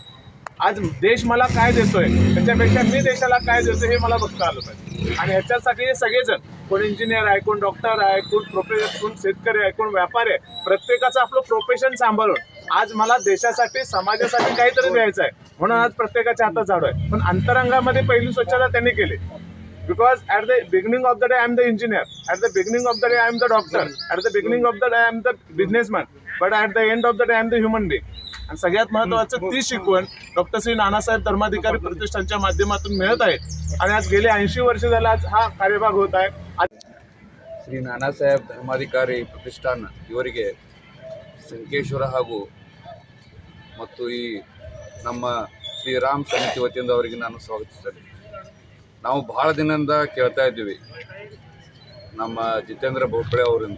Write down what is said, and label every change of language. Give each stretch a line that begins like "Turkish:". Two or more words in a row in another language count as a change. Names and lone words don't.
Marathi: आज देश मला काय देतोय त्याच्यापेक्षा मी देशाला काय देतोय हे मला बघता आलं पाहिजे. आणि ह्याच्यासाठी हे सगळेजण, कोण इंजिनियर आहे, कोण डॉक्टर आहे, कोण प्रोफेसर, कोण शेतकरी आहे, कोण व्यापारी आहे, प्रत्येकाचं आपलं प्रोफेशन सांभाळून आज मला देशासाठी समाजासाठी काहीतरी द्यायचं आहे म्हणून आज प्रत्येकाच्या हातात झाडू आहे. पण अंतरंगामध्ये पहिली स्वच्छता त्यांनी केली.
English: Because at the beginning of the day I am the engineer, at the beginning of the day I am the doctor, at the beginning of the day I am the businessman, but at the end of the day I am the human being.
Marathi: आणि सगळ्यात महत्त्वाचं ती शिकवण डॉक्टर श्री नानासाहेब धर्माधिकारी प्रतिष्ठानच्या माध्यमातून मिळत आहे. आणि आज गेले 80 वर्ष झाला आज हा कार्यभाग होत आहे.
Kannada: ಶ್ರೀ ನಾನಾ ಸಾಹೇಬ್ ಧರ್ಮಾಧಿಕಾರಿ ಪ್ರತಿಷ್ಠಾನ ಇವರಿಗೆ ಸಂಕೇಶ್ವರ ಹಾಗೂ ಮತ್ತು ಈ ನಮ್ಮ ಶ್ರೀರಾಮ್ ಸಮಿತಿ ವತಿಯಿಂದ ಅವರಿಗೆ ನಾನು ಸ್ವಾಗತಿಸ್ತೇನೆ. ನಾವು ಭಾಳ ದಿನದಿಂದ ಕೇಳ್ತಾ ಇದ್ದೀವಿ ನಮ್ಮ ಜಿತೇಂದ್ರ ಭೋಪಳೆ ಅವರಿಂದ.